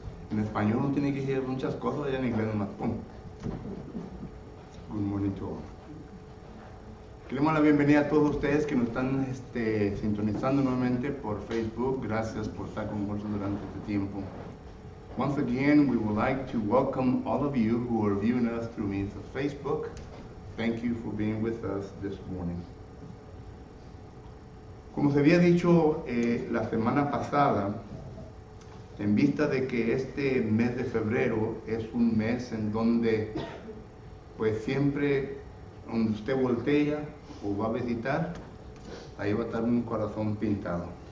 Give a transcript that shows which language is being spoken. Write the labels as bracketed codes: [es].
[es] En español uno tiene que decir muchas cosas, ya en inglés nomás pum. [en] Good morning to all. [es] Queremos la bienvenida a todos ustedes que nos están sintonizando nuevamente por Facebook. Gracias por estar con nosotros durante este tiempo. [en] Once again, we would like to welcome all of you who are viewing us through means of Facebook. Thank you for being with us this morning. [es] Como se había dicho la semana pasada, en vista de que este mes de febrero es un mes en donde pues siempre donde usted voltea o va a visitar, ahí va a estar un corazón pintado.